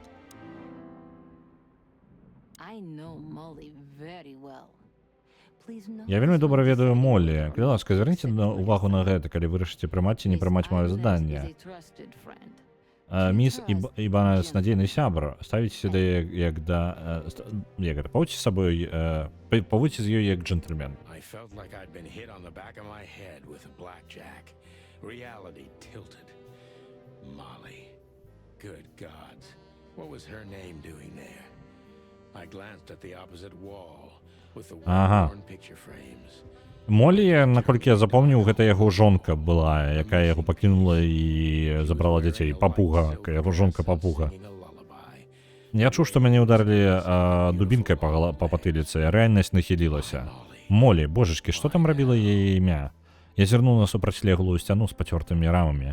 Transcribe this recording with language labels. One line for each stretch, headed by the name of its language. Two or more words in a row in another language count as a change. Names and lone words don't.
Belarusian: Я вельмі добра ведаю Моллі. Калі ласка, звярніце увагу на гэта, калі вырашыце прымаць ці не прымаць маё заданне. Міс Ібанес надзейны сябар. Ставіце сюды як да... Як гэта? Паводзьце з сабой... Паводзьце з ёй як джентльмен.
English: Molly. Good gods. What was her name doing there? I glanced at the opposite wall with the worn picture frames.
Belarusian: Моллі, наколькі я запомніў, гэта яго жонка была, якая яго пакінула і забрала дзяцей. Папуга, яго жонка папуга. Я чуў, што мяне ударылі дубінкай па патыліцы, рэальнасць нахілілася. Моллі, божачкі, што там рабіла яе імя? Я зірнуў на супрацьлеглую сцяну з пацёртымі рамамі.